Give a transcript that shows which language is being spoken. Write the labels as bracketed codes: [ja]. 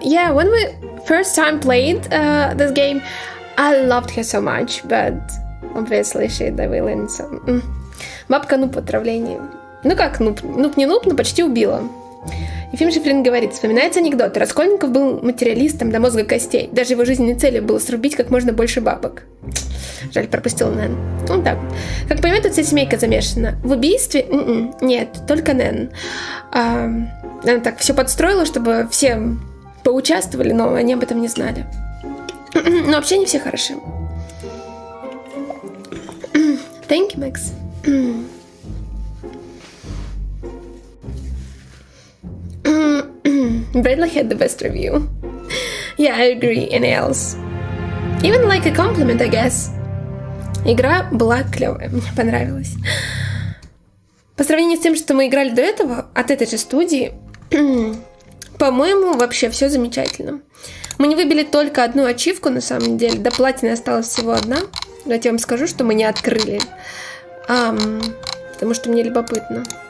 [en] Yeah, when we first time played this game, I loved her so much, but obviously she the villain, so... [ru] Бабка нуб в отравлении. Ну как нуб? Нуб не нуб, но почти убила. Ефим Шифрин говорит, вспоминается анекдот. Раскольников был материалистом до мозга костей. Даже его жизненной целью было срубить как можно больше бабок. Жаль, пропустил Нэн. Ну так. Как понимаете, тут вся семейка замешана. В убийстве? Нет, только Нэн. Она так все подстроила, чтобы все поучаствовали, но они об этом не знали. Но вообще не все хороши. [en] Thank you, Max. Bradley had the best review. Yeah, I agree. And else. Even like a compliment, I guess. [ru] Игра была клевая, мне понравилась. По сравнению с тем, что мы играли до этого, от этой же студии, по-моему, вообще все замечательно. Мы не выбили только одну ачивку, на самом деле. До платины осталась всего одна. Давайте я вам скажу, что мы не открыли. Потому что мне любопытно.